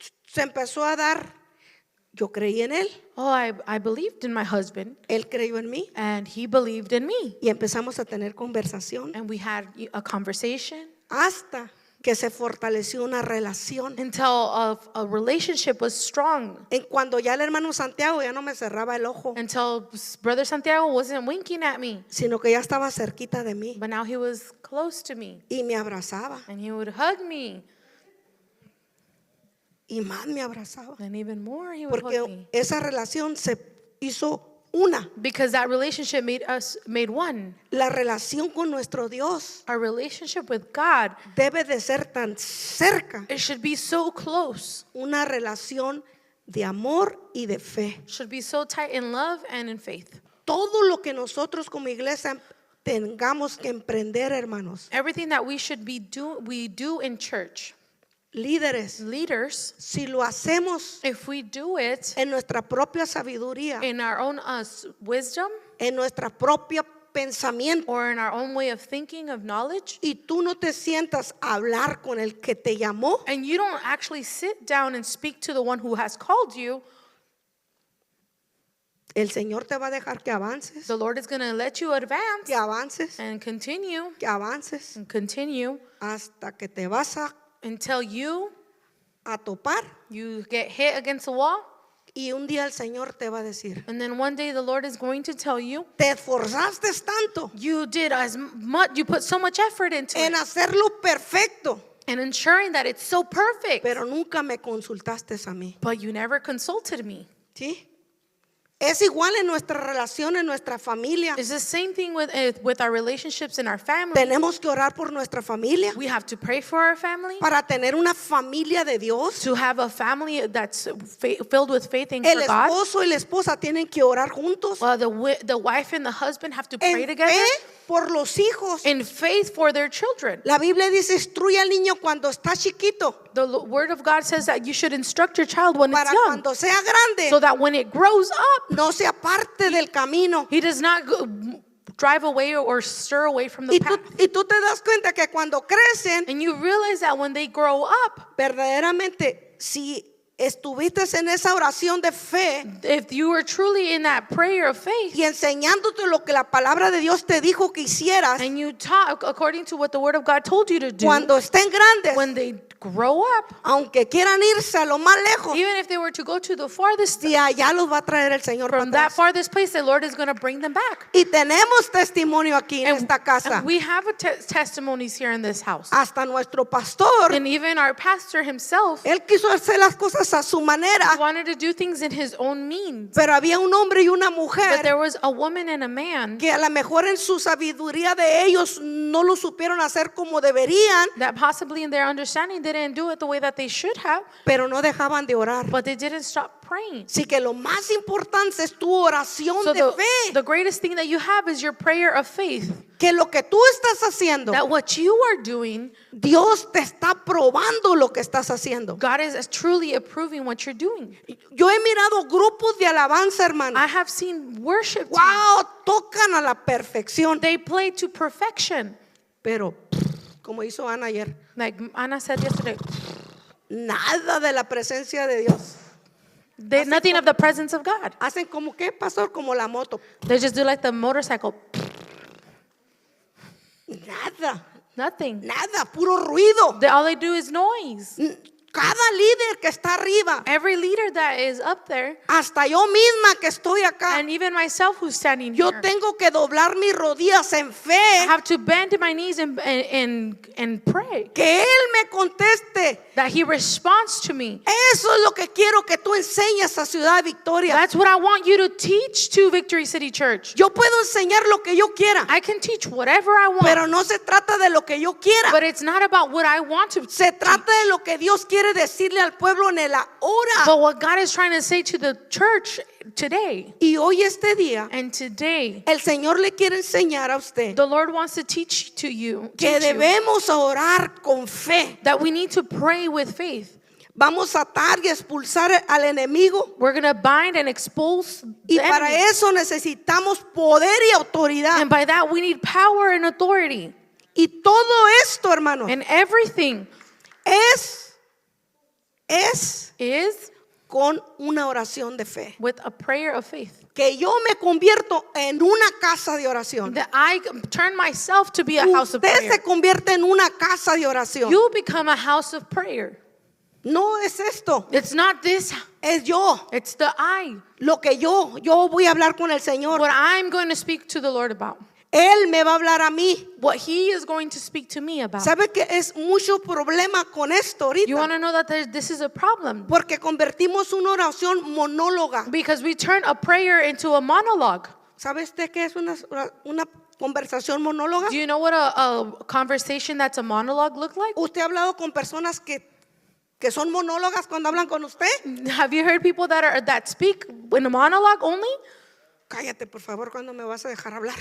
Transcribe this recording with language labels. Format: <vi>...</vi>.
<es>se empezó a dar, yo creí en él,</es> <en>Oh, I believed in my husband,</en> <es>él creyó en mí</es> <en>and he believed in me.</en> <es>y empezamos a tener conversación</es> <en>And we had a conversation</en> <es>hasta que se fortaleció una relación.</es> <en>until a relationship was strong.</en> <es>En cuando ya el hermano Santiago ya no me cerraba el ojo,</es> <en>Until Brother Santiago wasn't winking at me,</en> <es>sino que ya estaba cerquita de mí</es> <en>but now he was close to me.</en> <es>y me abrazaba</es> <en>And he would hug me.</en> <es>y más me abrazaba,</es> <en>And even more, he would hug me.</en> <es>porque esa relación se hizo una.</es> <en>Because that relationship made one.</en> <es>La relación con nuestro Dios</es> <en>Our relationship with God,</en> <es>debe de ser tan cerca,</es> <en>it should be so close.</en> <es>una relación de amor y de fe.</es> <en>Should be so tight in love and in faith.</en> <es>Todo lo que nosotros como iglesia tengamos que emprender, hermanos,</es> <en>Everything that we should we do in church,</en> <es>líderes,</es> <en>leaders,</en> <es>si lo hacemos</es> <en>if we do it</en> <es>en nuestra propia sabiduría,</es> <en>in our own wisdom</en> <es>en nuestra propia pensamiento,</es> <en>or in our own way of thinking, of knowledge,</en> <es>y tú no te sientas a hablar con el que te llamó,</es> <en>and you don't actually sit down and speak to the one who has called you,</en> <es>el Señor te va a dejar que avances,</es> <en>the Lord is going to let you advance</en> <es>que avances,</es> <en>and continue</en> <es>que avances,</es> <en>and continue</en> <es>hasta que te vas</es> <en>until you</en> <es>topar,</es> <en>get hit against the wall.</en> <es>y un día el Señor te va a decir,</es> <en>And then one day the Lord is going to tell you,</en> <es>te esforzaste tanto</es> <en>you did as much, you put so much effort into</en> <es>en</es> <en>it,</en> <es>hacerlo perfecto,</es> <en>and ensuring that it's so perfect,</en> <es>pero nunca me consultaste a mí.</es> <en>but you never consulted me.</en> <es>¿Sí? Es igual en nuestra relación, en nuestra familia.</es> <en>It's the same thing with our relationships in our family.</en> <es>Tenemos que orar por nuestra familia</es> <en>We have to pray for our family,</en> <es>para tener una familia de Dios.</es> <en>to have a family that's filled with faith in</en> <es>El</es> <en>God.</en> <es>esposo y la esposa tienen que orar juntos</es> <en>The wife and the husband have to</en> <es>en</es> <en>pray together</en> <es>fe por los hijos.</es> <en>in faith for their children.</en> <es>La Biblia dice, instruye al niño cuando está chiquito,</es> <en>The word of God says that you should instruct your child when it's</en> <es>para</es> <en>young,</en> <es>cuando sea grande</es> <en>so that when it grows up,</en> <es>no sea parte del camino.</es> <en>he does not drive away or stir away from the</en> <es>Y</es> <en>path.</en> <es>tú te das cuenta que cuando crecen,</es> <en>And you realize that when they grow up,</en> <es>verdaderamente, si estuviste en esa oración de fe</es> <en>if you are truly in that prayer of faith,</en> <es>y enseñándote lo que la palabra de Dios te dijo que hicieras,</es> <en>and you talk according to what the word of God told you to do,</en> <es>cuando estén grandes,</es> <en>when they grow up,</en> <es>aunque quieran irse a lo más lejos,</es> <en>even if they were to go to the farthest,</en> <es>de allá los va a traer el Señor para</es> <en>from that</en> <es>atrás.</es> <en>farthest place, the Lord is going to bring them back.</en> <es>Y tenemos testimonio aquí en esta casa.</es> <en>And we have testimonies here in this house.</en> <es>Hasta nuestro pastor,</es> <en>And even our pastor himself</en> <es>él quiso hacer las cosas a su manera,</es> <en>wanted to do things in his own means.</en> <es>pero había un hombre y una</es> <en>But</en> <es>mujer</es> <en>there was a woman and a man</en> <es>que a lo mejor en su sabiduría de ellos no lo supieron hacer como deberían,</es> <en>that possibly in their understanding they didn't do it the way that they should have,</en> <es>pero no dejaban de orar.</es> <en>but they didn't stop praying.</en> <es>Así que lo más importante es tu oración</es> <en>So</en> <es>de fe,</es> <en>the greatest thing that you have is your prayer of faith.</en> <es>que lo que tú estás haciendo,</es> <en>That what you are doing,</en> <es>Dios te está probando lo que estás haciendo.</es> <en>God is truly approving what you're doing.</en> <es>Yo he mirado grupos de alabanza, hermano.</es> <en>I have seen worship teams.</en> <es>Wow, tocan a la perfección,</es> <en>They play to perfection.</en> <es>pero como hizo Ana ayer,</es> <en>Like Anna said yesterday,</en> <es>nada de la presencia de Dios.</es> <en>nothing of the presence of God.</en> <es>Hacen como que, pastor, como la moto.</es> <en>They just do like the motorcycle.</en> <es>Nada,</es> <en>Nothing.</en> <es>nada, puro ruido.</es> <en>All they do is noise.</en> <es>Cada líder que está arriba,</es> <en>Every leader that is up there,</en> <es>hasta yo misma que estoy acá,</es> <en>and even myself who's standing</en> <es>yo</es> <en>here,</en> <es>tengo que doblar mis rodillas en</es> <en>I</en> <es>fe,</es> <en>have to bend my knees and pray</en> <es>que Él me conteste.</es> <en>that He responds to me.</en> <es>Eso es lo que quiero que tú enseñes a Ciudad Victoria.</es> <en>That's what I want you to teach to Victory City Church.</en> <es>Yo puedo enseñar lo que yo quiera,</es> <en>I can teach whatever I want,</en> <es>pero no se trata de lo que yo quiera.</es> <en>but it's not about what I want to</en> <es>Se</es> <en>teach.</en> <es>trata de lo que Dios quiere decirle al pueblo en la hora.</es> <en>But what God is trying to say to the church today,</en> <es>Y hoy este día,</es> <en>and today,</en> <es>el Señor le quiere enseñar a usted</es> <en>the Lord wants to teach to you,</en> <es>que</es> <en>teach you</en> <es>debemos orar con fe.</es> <en>that we need to pray with faith.</en> <es>Vamos a atar y expulsar al enemigo.</es> <en>We're going to bind and expose</en> <es>Y</es> <en>the</en> <es>para</es> <en>enemy.</en> <es>eso necesitamos poder y autoridad.</es> <en>And by that, we need power and authority.</en> <es>Y todo esto, hermano,</es> <en>And everything</en> <es>es</es> <en>is</en> <es>con una oración de fe.</es> <en>with a prayer of faith.</en> <es>Que yo me convierto en una casa de oración.</es> <en>That I turn myself to be a house of</en> <es>Usted se</es> <en>prayer.</en> <es>convierte en una casa de oración.</es> <en>You become a house of prayer.</en> <es>No es esto,</es> <en>It's not this,</en> <es>es yo.</es> <en>it's the I.</en> <es>Lo que yo voy a hablar con el Señor.</es> <en>What I'm going to speak to the Lord about.</en> <es>Él me va a hablar a mí.</es> <en>What He is going to speak to me about.</en> <es>¿Sabe que es mucho problema con esto</es> <en>You want</en> <es>ahorita?</es> <en>to know that this is a problem.</en> <es>Porque convertimos una oración monóloga.</es> <en>Because we turn a prayer into a monologue.</en> <es>¿Sabe usted qué es una conversación monóloga?</es> <en>Do you know what a conversation that's a monologue look like?</en> <es>¿Usted ha hablado con personas que son monólogas cuando hablan con usted?</es> <en>Have you heard people that speak in a monologue only?</en> <es>Cállate, por favor, ¿cuándo me vas a dejar hablar?</es>